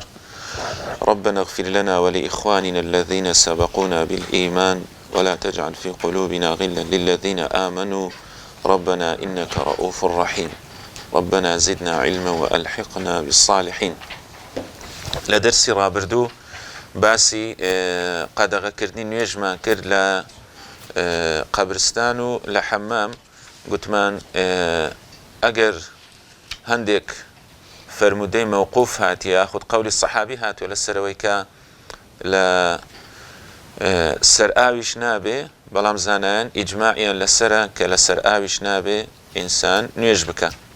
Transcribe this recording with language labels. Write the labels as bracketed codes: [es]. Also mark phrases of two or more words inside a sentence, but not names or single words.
[ar] ربنا اغفر لنا ولإخواننا الذين سبقونا بالإيمان ولا تجعل في قلوبنا غلا للذين آمنوا ربنا إنك رؤوف رحيم. ربنا زدنا علما وألحقنا بالصالحين. [ckb] لدرس رابردو باسی قەدەغەکردنی نوێژمان کرد لە قەبرستان و لە حەمام. گوتمان ئەگەر هەندێک فەرمودەی مەوقوف هاتیە یاخود قەولی سەحابی هاتووە لەسەرەوەی کە لە سەر ئاویش نابێ، بەڵام زانایان ئیجماعیان لەسەرە کە لە سەر ئاویش نابێ ئینسان نوێژ بکە.